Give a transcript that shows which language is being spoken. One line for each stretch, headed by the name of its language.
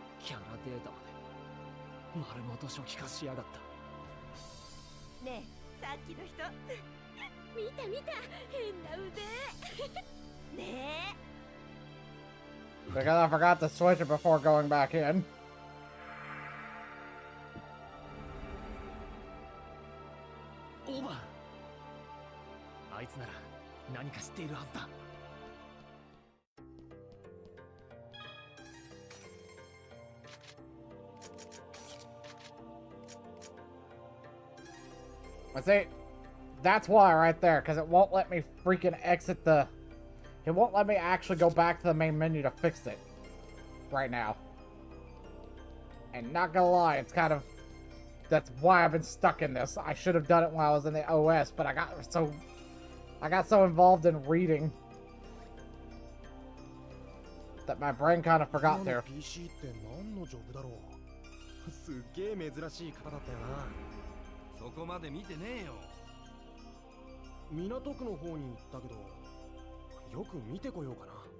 Japanese: キャラデータまで丸ごと初期化しやがった。ねえ、さっきの人見た見た、変な腕ねえ。
English: Because I forgot to switch it before going back in.
Japanese: オーバー。あいつなら何か知っているはずだ。
English: I see, that's why right there, because it won't let me freaking exit the... It won't let me actually go back to the main menu to fix it. Right now. And not gonna lie, it's kind of... That's why I've been stuck in this. I should have done it when I was in the OS, but I got so involved in reading that my brain kind of forgot there.
Japanese: PC って何のジョブだろう。すっげえ珍しい方だったよな。そこまで見てねえよ。港区の方に行ったけど、よく見てこようかな。